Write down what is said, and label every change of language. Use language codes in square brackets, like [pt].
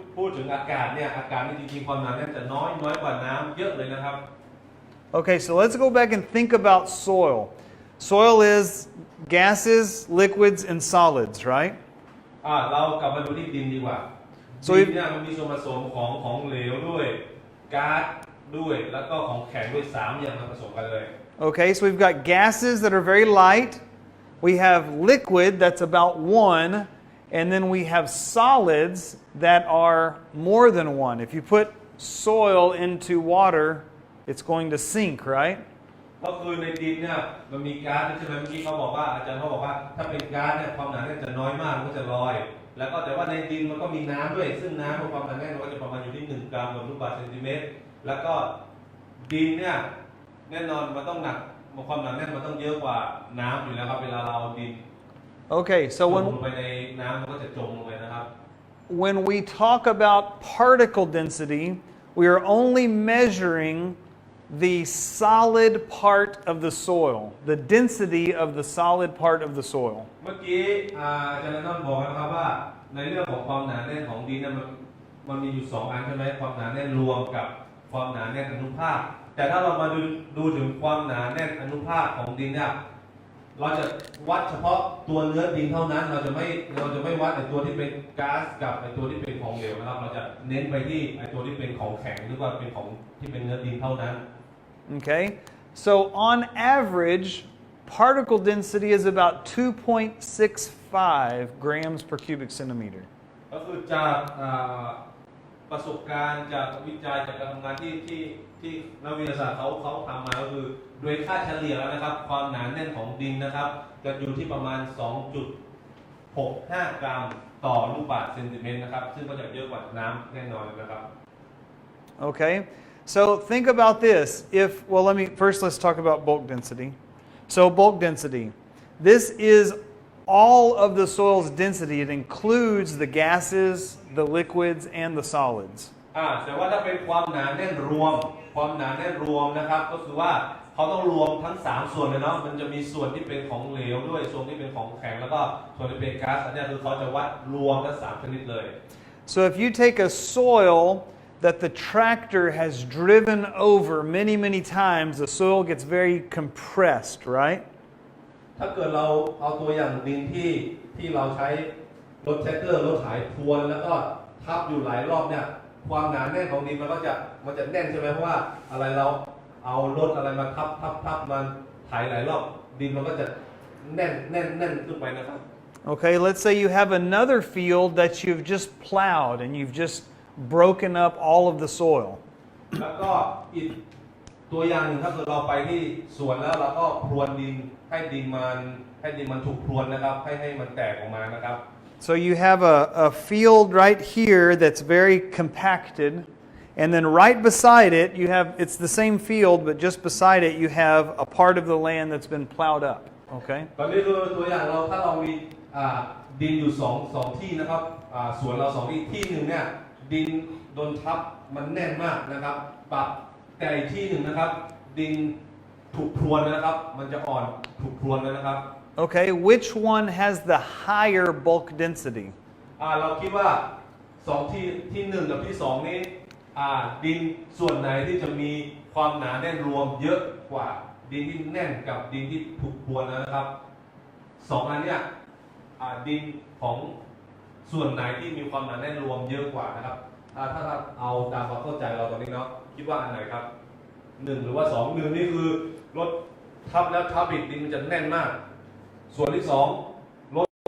[th] พูดถึงอากาศเนี่ยอากาศนี่จริงๆความหนาแน่นจะน้อยกว่าน้ำเยอะเลยนะครับ [en] Okay, so let's go back and think about soil. Soil is gases, liquids, and solids, right? [th] เรากลับมาดูที่ดินดีกว่า [en] So [th] ดินเนี่ยมันมีส่วนผสมของเหลวด้วยก๊าซด้วยแล้วก็ของแข็งด้วย3อย่างมาผสมกันเลย [en] Okay, so we've got gases that are very light. We have liquid that's about 1. And then we have solids that are more than 1. If you put soil into water, it's going to sink, right? [th] ก็คือในดินเนี่ยมันมีก๊าซใช่ไหมเมื่อกี้เขาบอกว่าอาจารย์เขาบอกว่าถ้าเป็นก๊าซเนี่ยความหนาแน่นจะน้อยมากมันก็จะลอย แล้วก็แต่ว่าในดินมันก็มีน้ำด้วยซึ่งน้ำความหนาแน่นมันก็จะประมาณอยู่ที่1 กรัมต่อลูกบาศก์เซนติเมตรแล้วก็ดินเนี่ยแน่นอนมันต้องหนักความหนาแน่นมันต้องเยอะกว่าน้ำอยู่แล้วครับเวลาเราเอาดิน [en] Okay, so [th] ลงไปในน้ำมันก็จะจมลงไปนะครับ [en] when we talk about particle density, we are only measuring the solid part of the soil, the density of the solid part of the soil. [th] เมื่อกี้อาจารย์นันท์บอกนะครับว่าในเรื่องของความหนาแน่นของดินเนี่ยมันมีอยู่2 อันใช่ไหมความหนาแน่นรวมกับความหนาแน่นอนุภาคแต่ถ้าเรามาดูถึงความหนาแน่นอนุภาคของดินเนี่ยเราจะวัดเฉพาะตัวเนื้อดินเท่านั้นเราจะไม่วัดไอ้ตัวที่เป็นก๊าซกับไอ้ตัวที่เป็นของเหลวนะครับเราจะเน้นไปที่ไอ้ตัวที่เป็นของแข็งหรือว่าเป็นของที่เป็นเนื้อดินเท่านั้น [en] Okay, so on average, particle density is about 2.65 grams per cubic centimeter. [th] ก็คือจากประสบการณ์จากวิจัยจากการทำงานที่นักวิทยาศาสตร์เขาทำมาก็คือโดยค่าเฉลี่ยแล้วนะครับความหนาแน่นของดินนะครับจะอยู่ที่ประมาณ 2.65 กรัมต่อลูกบาศก์เซนติเมตรนะครับซึ่งก็จะเยอะกว่าน้ำแน่นอนนะครับ [en] Okay, so think about this. Let's talk about bulk density. So bulk density. This is all of the soil's density. It includes the gases, the liquids, and the solids. [th] แต่ว่าถ้าเป็นความหนาแน่นรวมนะครับก็คือว่าเขาต้องรวมทั้ง3ส่วนเลยเนาะมันจะมีส่วนที่เป็นของเหลวด้วยส่วนที่เป็นของแข็งแล้วก็ส่วนที่เป็นก๊าซอันนี้คือเขาจะวัดรวมทั้ง3ชนิดเลย [en] So if you take a soil that the tractor has driven over many times, the soil gets very compressed, right? [th] ถ้าเกิดเราเอาตัวอย่างดินที่เราใช้รถแทรกเตอร์รถไถพรวนแล้วก็ทับอยู่หลายรอบเนี่ยความหนาแน่นของดินมันจะแน่นใช่ไหมเพราะว่าอะไรเราเอารถอะไรมาทับมันไถหลายรอบดินมันก็จะแน่นขึ้นไปนะครับ [en] Okay, let's say you have another field that you've just plowed and you've just broken up all of the soil. [th] แล้วก็อีกตัวอย่างหนึ่งถ้าเกิดเราไปที่สวนแล้วเราก็พรวนดินให้ดินมันถูกพรวนนะครับให้มันแตกออกมานะครับ [en] So you have a field right here that's very compacted, and then right beside it, it's the same field, but just beside it, you have a part of the land that's been plowed up. Okay? [th] ตอนนี้คือตัวอย่างถ้าเรามีดินอยู่สองที่นะครับสวนเราสองที่หนึ่งเนี่ยดินโดนทับมันแน่นมากนะครับแต่อีกที่หนึ่งนะครับดินถูกพรวนนะครับมันจะอ่อนถูกพรวนนะครับ [en] Okay, which one has the higher bulk density? [th] เราคิดว่าสองที่หนึ่งกับที่สองนี้ดินส่วนไหนที่จะมีความหนาแน่นรวมเยอะกว่าดินที่แน่นกับดินที่ถูกพรวนนะครับสองอันเนี้ยดินของส่วนไหนที่มีความหนาแน่นรวมเยอะกว่านะครับถ้าเอาตามความเข้าใจเราตอนนี้เนาะคิดว่าอันไหนครับหนึ่งหรือว่าสองหนึ่งนี่คือรถทับแล้วทับอีกดินมันจะแน่นมากส่วนที่สองรถ